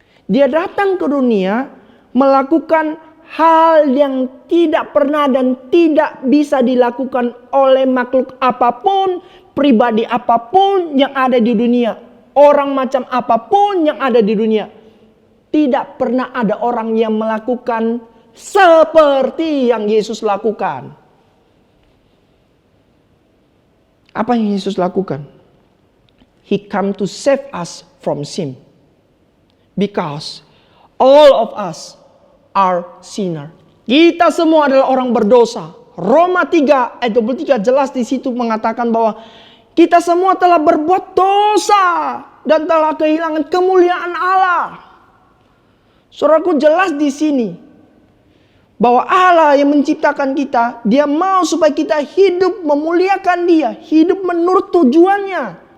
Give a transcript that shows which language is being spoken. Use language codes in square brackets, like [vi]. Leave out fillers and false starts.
[id] Dia datang ke dunia melakukan hal yang tidak pernah dan tidak bisa dilakukan oleh makhluk apapun, pribadi apapun yang ada di dunia, orang macam apapun yang ada di dunia. Tidak pernah ada orang yang melakukan seperti yang Yesus lakukan. Apa yang Yesus lakukan? [en] He come to save us from sin. Because all of us are sinner. [id] Kita semua adalah orang berdosa. Roma 3 ayat 23 jelas di situ mengatakan bahwa kita semua telah berbuat dosa dan telah kehilangan kemuliaan Allah. Saudaraku, jelas di sini bahwa Allah yang menciptakan kita, dia mau supaya kita hidup memuliakan dia, hidup menurut tujuannya.